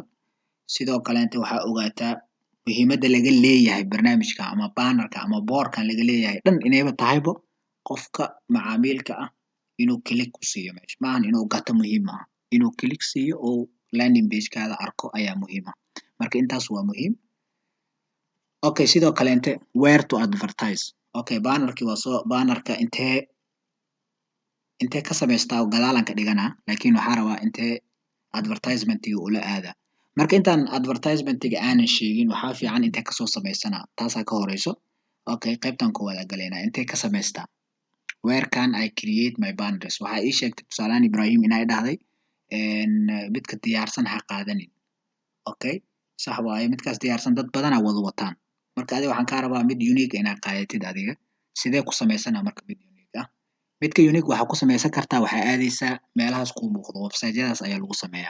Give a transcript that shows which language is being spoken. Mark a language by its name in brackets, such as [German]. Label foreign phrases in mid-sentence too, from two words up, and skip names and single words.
[Somali] Sidoo kaleente waxaa ogaataa muhiimadda laga leeyahay barnaamijka ama bannerka ama boorkan laga leeyahay dhan inayba tahaybo qofka macaamilka ah inuu click ku siiyo meesha. Maahan inuu gato muhiim maaha. Inuu click siiyo oo [English] landing page-kaada [Somali] arko ayaa muhiim ah. Marka intaas waa muhiim. [English] Okay, [Somali] sidoo kaleente [English] where to advertise. [Somali] Okay, bannerka intee ka samaystaa gadaalan ka dhiganaa laakiin waxaa rabaa intee advertisement-iga ula aadaa. Marka intaan advertisement-iga aanan sheegin waxaa fiican intee ka soo samaysanaa taasaa ka horeyso. Okay, qaybtan koowaad aan galaynaa intee ka samaystaa. [English] Where can I create my banners? [Somali] Waxaa ii sheegtay tusaalaan Ibrahim inay dhahday midka diyaarsan ha qaadanin. Okay, sax waaye midkaas diyaarsan dad badan wada wataan. marka adiga waxaan kaa rabaa mid unique inaad qaadatid adiga. Sidee ku samaysanaa marka mid unique ah? Midka unique waxaa ku samaysan kartaa waxaa aadaysaa meelahaas kuu muuqdo website-yadaas ayaa lagu sameeyaa.